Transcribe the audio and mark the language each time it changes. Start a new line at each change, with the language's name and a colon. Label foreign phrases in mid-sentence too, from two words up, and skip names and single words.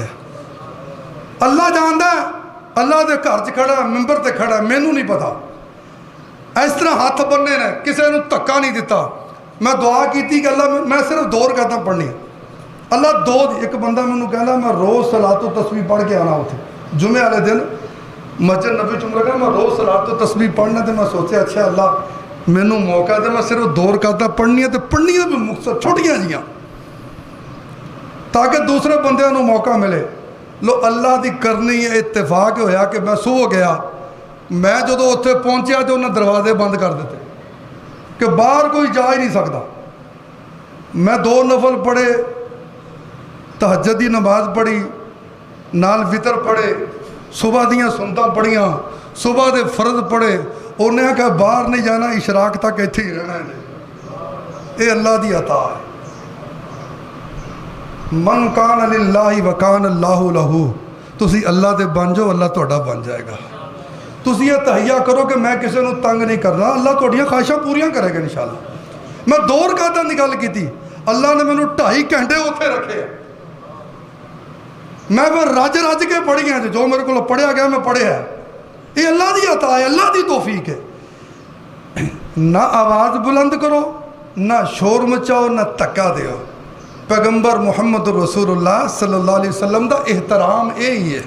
Punjabi: اللہ جاندا ہے، اللہ دے گھر چ کھڑا ممبر تے کھڑا، مینوں نہیں پتا۔ اس طرح ہاتھ بننے نے، کسی نوں دھکا نہیں دیتا۔ میں دعا کیتی کہ اللہ میں صرف 2 رکعتاں پڑھنی، اللہ 2 ایک بندہ مینوں کہندا میں روز
Arabic: صلاۃ و تسبیح
Punjabi: پڑھ کے آنا اتھے، جمعے والے دن مسجد نبی چ لگا میں روز
Arabic: صلاۃ و تسبیح
Punjabi: پڑھنا، تے میں سوچیا اچھا اللہ مینوں موقع دے، میں صرف 2 رکعتاں پڑھنی ہے، تے پڑھنی بھی مقصد چھوٹیاں جیاں تاکہ دوسرے بندیاں نوں موقع ملے۔ لو اللہ دی کرنی ہے، اتفاق ہویا کہ میں سو گیا، میں جدو اتھے پہنچیا تو انہیں دروازے بند کر دیتے کہ باہر کوئی جا ہی نہیں سکتا۔ میں 2 نفل پڑھے، تہجد دی نماز پڑھی، نال وطر پڑھے، صبح دیاں سنتاں پڑھیاں، صبح دے فرض پڑھے، انہیں کہا باہر نہیں جانا، اشراق تک ایتھے ہی رہنا ہے۔ یہ اللہ دی عطا ہے۔
Arabic: من کان للہ وکان اللہ لہو،
Punjabi: تسی اللہ دے بن جاؤ، اللہ تہاڈا بن جائے گا۔ تسی یہ تہیا کرو کہ میں کسی نوں تنگ نہیں کرنا، اللہ تہاڈیاں خواہشاں پوریاں کرے گا انشاءاللہ۔ میں 2 رکعتاں دی گل کیتی، اللہ نے مینوں 2.5 گھنٹے اوتھے رکھے، میں پھر رج کے پڑھی ہیں، جو میرے کو پڑھیا گیا میں پڑھیا ہے۔ یہ اللہ دی عطا ہے، اللہ دی توفیق ہے۔ نہ آواز بلند کرو، نہ شور مچاؤ، نہ تکا دیو۔ پیغمبر محمد رسول اللہ
Arabic: صلی اللہ علیہ وسلم
Punjabi: دا احترام یہی ہے۔